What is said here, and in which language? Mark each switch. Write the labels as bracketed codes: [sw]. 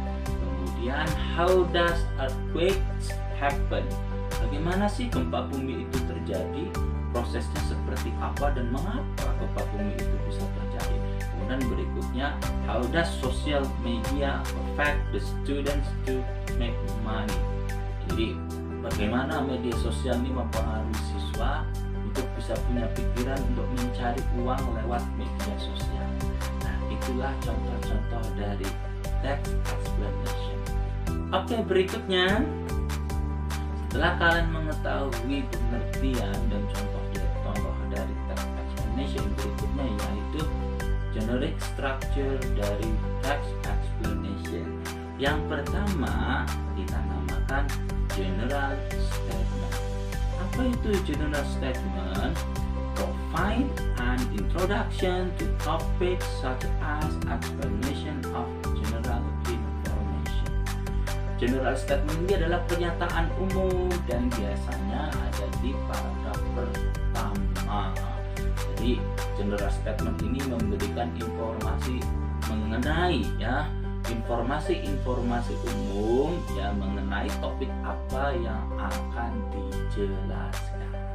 [en] Kemudian how does earthquakes happen? [id] Bagaimana sih gempa bumi itu terjadi? Prosesnya seperti apa dan mengapa gempa bumi itu bisa terjadi? Kemudian berikutnya, [en] how does social media affect the students to make money? [id] Jadi bagaimana media sosial ini mempengaruhi siswa untuk bisa punya pikiran untuk mencari uang lewat media sosial. Nah, itulah contoh-contoh dari text explanation. Oke, berikutnya, setelah kalian mengetahui pengertian dan contoh dari text explanation, berikutnya yaitu generic structure dari text explanation. Yang pertama kita namakan general statement. Apa itu general statement? [en] Provide an introduction to topics such as explanation of general information. [id] General statement ini adalah pernyataan umum dan biasanya ada di paragraf pertama. Jadi general statement ini memberikan informasi mengenai informasi-informasi umum mengenai topik apa yang akan dijelaskan.